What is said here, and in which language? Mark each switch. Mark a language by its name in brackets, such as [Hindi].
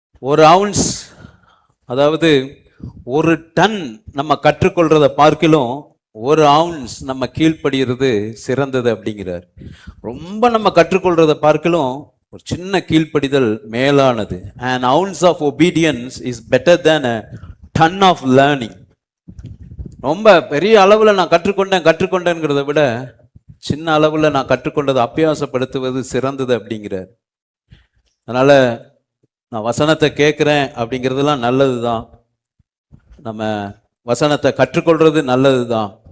[Tamil] ஒரு அவுன்ஸ், அதாவது ஒரு டன் நம்ம கற்றுக்கொள்றத பார்க்கிலும் ஒரு அவுன்ஸ் நம்ம கீழ்ப்படுகிறது சிறந்தது அப்படிங்கிறார். ரொம்ப நம்ம கற்றுக்கொள்றத பார்க்கிலும் ஒரு சின்ன கீழ்ப்படிதல் மேலானது. [English] an ounce of obedience is better than a ton of learning. [Tamil] ரொம்ப பெரிய அளவில் நான் கற்றுக்கொண்டேங்கிறத விட சின்ன அளவில் நான் கற்றுக்கொண்டதை அபியாசப்படுத்துவது சிறந்தது அப்படிங்கிறார். அதனால நான் வசனத்தை கேட்குறேன் அப்படிங்கிறதுலாம் நல்லது தான், நம்ம வசனத்தை கற்றுக்கொள்றது நல்லது தான்.